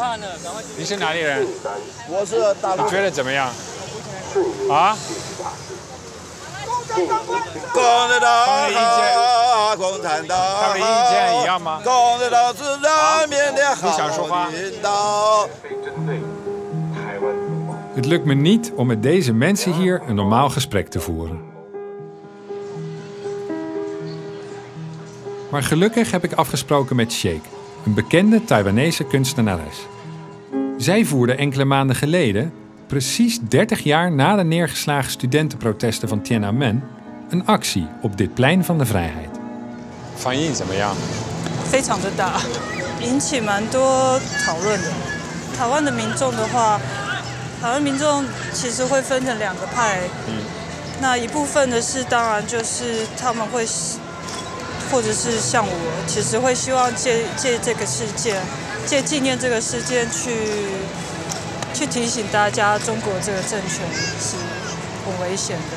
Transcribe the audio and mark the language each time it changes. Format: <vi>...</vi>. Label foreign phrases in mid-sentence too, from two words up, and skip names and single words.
<zh>你是哪里人？我是大陆。你觉得怎么样？啊？共产党，共产党，他们意见一样吗？共产党是人民的好领导。</zh> <nl>Het lukt me niet om met deze mensen hier een normaal gesprek te voeren. Maar gelukkig heb ik afgesproken met Sheikh, een bekende Taiwanese kunstenares. Zij voerde enkele maanden geleden, precies 30 jaar na de neergeslagen studentenprotesten van Tiananmen, een actie op dit plein van de vrijheid.</nl> <zh>反应怎么样？非常的大，引起蛮多讨论的。台湾的民众的话，台湾民众其实会分成2个派。那一部分的是，当然就是他们会，或者是像我，其实会希望借这个事件，借纪念这个事件去提醒大家，中国这个政权是很危险的。</zh>